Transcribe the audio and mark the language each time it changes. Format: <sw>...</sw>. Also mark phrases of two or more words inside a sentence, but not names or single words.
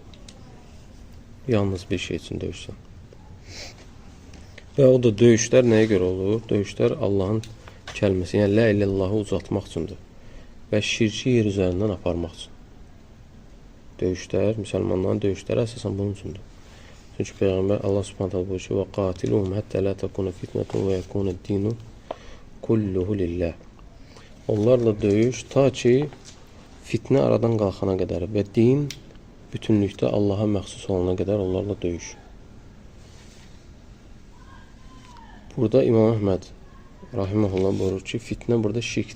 <az>Yalnız bir şey üçün döyüşsən. Və o da döyüşlər nəyə görə olur? Döyüşlər Allahın kəlməsi, yəni</az> <ar>لا إله إلا الله</ar> <az>ucaltmaq üçündür. Və şirki yer üzərindən aparmaq üçün. Döyüşlər, müsəlmanların döyüşləri əsasən bunun üçündür. Çünki Peyğəmbər Allah subhanətələ buyurur ki,</az> <ar>وَقَاتِلُهُمْ حَتَّى لَا تَكُونَ فِتْنَةٌ وَيَكُونَ الدِّينُ كُلُّهُ لِلَّهِ.</ar> <az>Onlarla döyüş ta ki, fitnə aradan qalxana qədər və din bütünlükdə Allaha məxsus olana qədər onlarla döyüş. Burada İmam Əhməd rahiməhullah buyurur ki, fitnə burada şirkdir.</az>